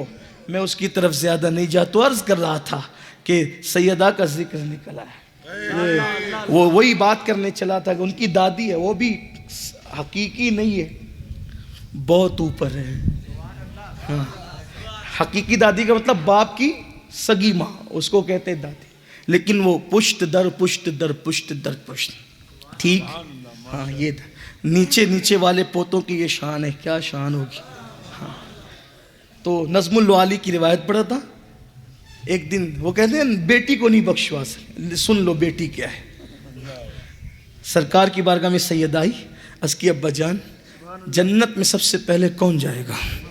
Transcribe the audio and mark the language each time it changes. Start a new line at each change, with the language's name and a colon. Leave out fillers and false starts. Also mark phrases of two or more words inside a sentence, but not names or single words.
Urdu: میں اس کی طرف زیادہ نہیں جا, تو عرض کر رہا تھا کہ سیدہ کا ذکر نکلا ہے. وہ وہی بات کرنے چلا تھا کہ ان کی دادی ہے, وہ بھی حقیقی نہیں ہے, بہت اوپر ہے. ہاں حقیقی دادی کا مطلب باپ کی سگی ماں, اس کو کہتے ہیں دادی, لیکن وہ پشت در پشت در پشت در پشت. ٹھیک, ہاں یہ نیچے نیچے والے پوتوں کی یہ شان ہے, کیا شان ہوگی. ہاں تو نظم الوالی کی روایت پڑھا تھا. ایک دن وہ کہتے ہیں بیٹی کو نہیں بخشوا سکتے, سن لو بیٹی کیا ہے. سرکار کی بارگاہ میں سید آئی, اس کی ابا جان, جنت میں سب سے پہلے کون جائے گا؟